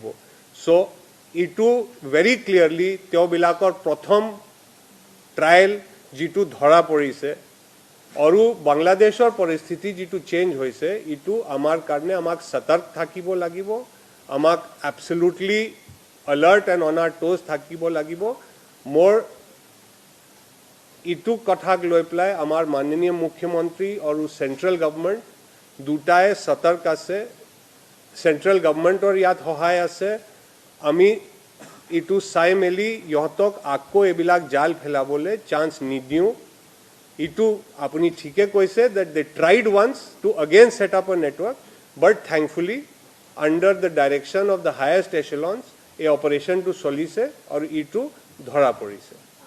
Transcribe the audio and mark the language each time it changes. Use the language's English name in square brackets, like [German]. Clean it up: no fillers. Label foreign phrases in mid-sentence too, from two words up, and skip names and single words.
[Assamese] চ' এইটো [English] very clearly [Assamese] তেওঁবিলাকৰ প্ৰথম ট্ৰায়েল যিটো ধৰা পৰিছে, আৰু বাংলাদেশৰ পৰিস্থিতি যিটো চেঞ্জ হৈছে, এইটো আমাৰ কাৰণে আমাক সতৰ্ক থাকিব লাগিব, আমাক এবছলুটলি [English] alert and on our toes [Assamese] থাকিব লাগিব। মোৰ ইটো কথাক লৈ পেলাই আমাৰ মাননীয় মুখ্যমন্ত্ৰী আৰু [English] central government [Assamese] দুটাই সতৰ্ক আছে চেণ্ট্ৰেল গভৰ্ণমেণ্টৰ ইয়াত সহায় আছে আমি ইটো চাই মেলি ইহঁতক আকৌ এইবিলাক জাল ফেলাবলৈ চান্স নিদিওঁ ইটো আপুনি ঠিকে কৈছে [English] that they tried once to again set up a network but thankfully under the direction of the highest echelons a operation to [Assamese] চলিছে আৰু ইটো ধৰা পৰিছে